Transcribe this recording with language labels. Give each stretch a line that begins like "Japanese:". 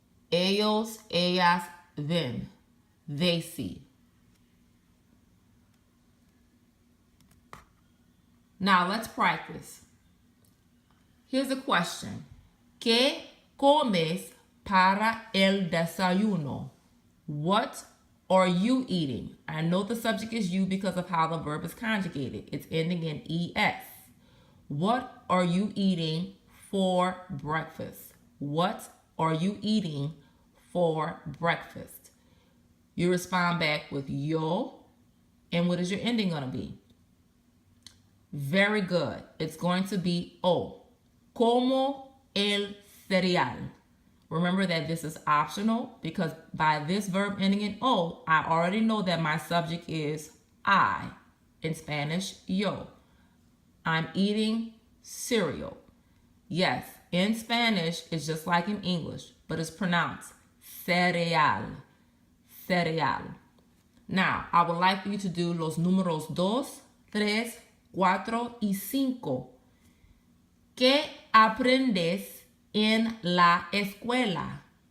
Spanish: Ellos, ellas ven.
English: They see. Now let's practice. Here's a question.
Spanish: ¿Qué comes para el desayuno?
English: What are you eating? I know the subject is you because of how the verb is conjugated. It's ending in ES. What are you eating for breakfast? What are you eating for breakfast? You respond back with yo, and what is your ending going to be? Very good. It's going to be o.
Spanish: Como el cereal.
English: Remember that this is optional because by this verb ending in o, I already know that my subject is I. In Spanish, yo. I'm eating cereal. Yes, in Spanish, it's just like in English, but it's pronounced cereal. Cereal. Now, I would like for you to do
Spanish: los números 2, 3, 4 y 5. ¿Qué aprendes en la escuela?